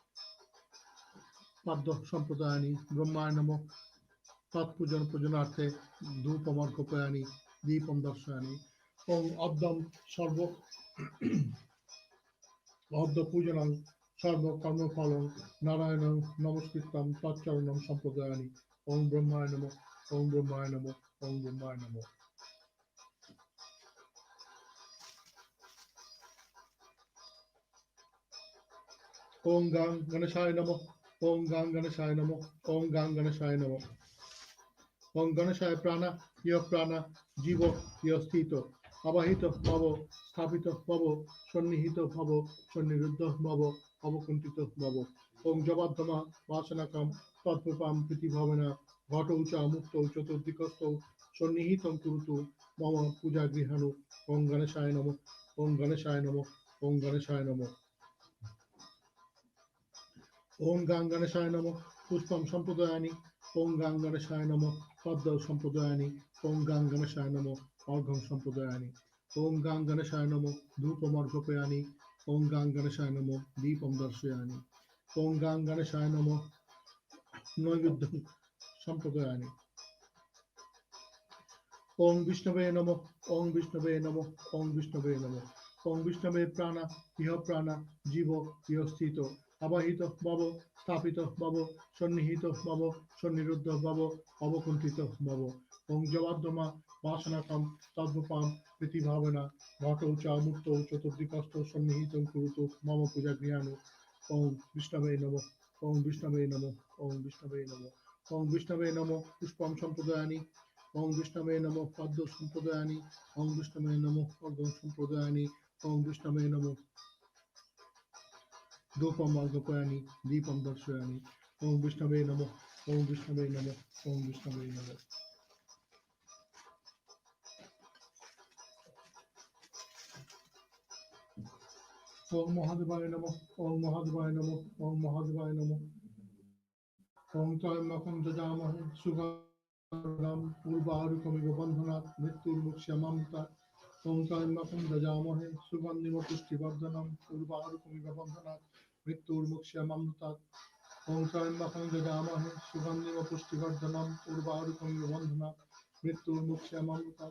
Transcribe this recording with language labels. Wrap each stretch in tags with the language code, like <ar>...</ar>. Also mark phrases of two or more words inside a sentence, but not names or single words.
<sa>পাদ্য সম্প্রদায়ানি ব্রহ্মায় নমঃ তৎপূজন পূজনার্থে ধূপম অর্ঘ্যপয়ানি দীপম দর্শয়ানি ওং অদ্যম সর্ব অদ্য পূজনং সর্বকর্মফলং নারায়ণং নমস্কৃত্যং তচ্চরণম সম্প্রদায়ানি ওং ব্রহ্মায় নমঃ ওং ব্রহ্মায় নমঃ ওং ব্রহ্মায় নমঃ ওং গাং গণেশায় নমঃ ওং গাং গণেশায় নমঃ ওং গাং গণেশায় নমঃ ওং গণেশায় প্রাণা ইয় প্রাণা জীব ইয় স্থিত অবাহিত ভব স্থাপিত ভব সন্নিহিত ভব সন্নিরুদ্ধ ভব অবকুণ্ঠিত ভব ওং জবাদ্ধমা বাসনাকাম তৎপ্রপাম প্রীতিভাবনা ঘটৌ চ মুক্তৌ চতুর্দিকস্থৌ সন্নিহিতং কুরুতু মম পূজা গৃহাণু ওং গণেশায় নমঃ ওং গণেশায় নমঃ ওং গণেশায় নমঃ ওং গাং গণেশায় নমঃ পুষ্পম সম্প্রদায়ানি ওং গাং গণেশায় নমঃ পদ্ম সম্প্রদায়ানি ওং গাং গণেশায় নমঃ অর্ঘ্যম সম্প্রদায়ানি ওং গাং গণেশায় নমঃ ধূপম অর্ঘ্যপয়ানি ওং গাং গণেশায় নমঃ দীপম দর্শয়ানি ওং গাং গণেশায় নমঃ নৈবেদ্যম সম্প্রদায়ানি ওং বিষ্ণবে নমঃ, ওং বিষ্ণবে নমঃ, ওং বিষ্ণবে নমঃ। ওং বিষ্ণবে প্রাণা ইহ প্রাণা জীব ইহ স্থিত আবাহিত ভব স্থাপিত ভব সন্নিহিত ভব সন্নিরুদ্ধ ভব অবকুণ্ঠিত ভব। ওং জবাদ্যমা বাসনাকম তদ্রূপাম প্রীতিভাবনা ঘটৌ চ মুক্তৌ চতুর্দিকস্থ সন্নিহিতং কুরুতু মম পূজা গৃহাণু। ওং বিষ্ণবে নমঃ, ওং বিষ্ণবে নমঃ, ওং বিষ্ণবে নমঃ। ওং বিষ্ণবে নমঃ পুষ্পম সম্প্রদায়ানি, ওং বিষ্ণবে নমঃ পদ্ম সম্প্রদায়ানি, ওং বিষ্ণবে নমঃ পদ্ম সম্প্রদায়ানি, ওং বিষ্ণবে নমঃ ধূপম অর্ঘ্যপয়ামি দীপম দর্শয়ামি। ওং বিষ্ণবে নমঃ, ওং বিষ্ণবে নমঃ, ওং বিষ্ণবে নমঃ। ওং মহাদেবায় নমঃ, ওং মহাদেবায় নমঃ, ওং মহাদেবায় নমঃ। ওং ত্রয়ম্বকং যজামহে সুগন্ধিম পুষ্টিবর্ধনম বন্ধনাৎ মৃত্যুর্মুক্ষীয়মামৃতাৎ। ওং ত্রয়ম্বকং যজামহে সুগন্ধিম পুষ্টিবর্ধনম বন্ধনাৎ মৃত্যুর্মুক্ষীয়মামৃতাৎ। ওং ত্রয়ম্বকং যজামহে সুগন্ধিম পুষ্টিবর্ধনম বন্ধনাৎ মৃত্যুর্মুক্ষীয়মামৃতাৎ।</sa>